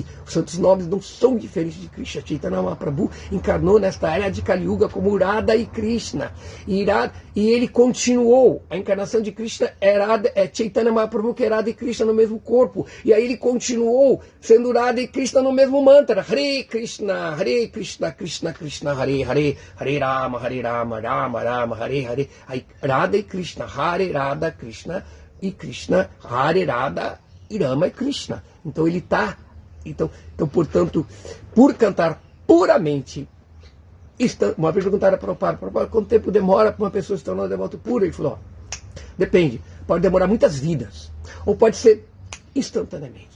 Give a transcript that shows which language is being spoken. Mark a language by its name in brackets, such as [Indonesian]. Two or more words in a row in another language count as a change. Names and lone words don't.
[Portuguese] Os santos nomes não são diferentes de Krishna. Chaitanya Mahaprabhu encarnou nesta era de Kali Yuga como Radha e Krishna. E ele continuou. A encarnação de Krishna é Chaitanya Mahaprabhu, que é Radha e Krishna no mesmo corpo. E aí ele continuou sendo Radha e Krishna no mesmo mantra. [Sanskrit] Hare Krishna, Krishna Krishna, Hare Hare, Hare Rama, Rama Rama, Hare Hare. [Portuguese] Aí Radha e Krishna, Hare Radha, Krishna e Krishna, Hare Radha, Rama e Krishna. Então ele está. Então, portanto, por cantar puramente. Uma vez perguntaram para o Prabhupada, quanto tempo demora para uma pessoa se tornar um devoto puro? Ele falou: depende, pode demorar muitas vidas, ou pode ser instantaneamente.